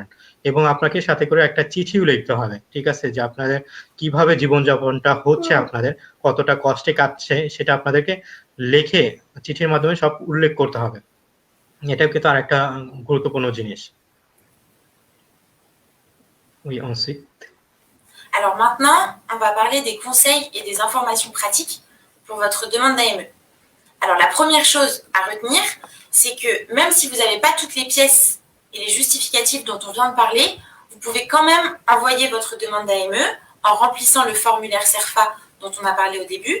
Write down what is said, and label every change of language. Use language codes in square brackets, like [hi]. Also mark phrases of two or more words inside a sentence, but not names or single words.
[bn] এবং আপনাকে সাথে করে একটা চিঠিও লিখতে হবে, ঠিক আছে, যে আপনাদের কিভাবে জীবনযাপনটা হচ্ছে, আপনাদের কতটা কষ্টে কাটছে সেটা আপনাদেরকে লিখে চিঠির মাধ্যমে সব উল্লেখ করতে হবে। এটাও কিন্তু আরেকটা গুরুত্বপূর্ণ জিনিস। [fr] Oui, ensuite. Alors maintenant, on va parler des conseils et des informations pratiques pour votre demande d'AME. Alors la première chose à retenir, c'est que même si vous n'avez pas toutes les pièces et les justificatifs dont on vient de parler, vous pouvez quand même envoyer votre demande d'AME en remplissant le formulaire CERFA dont on a parlé au début.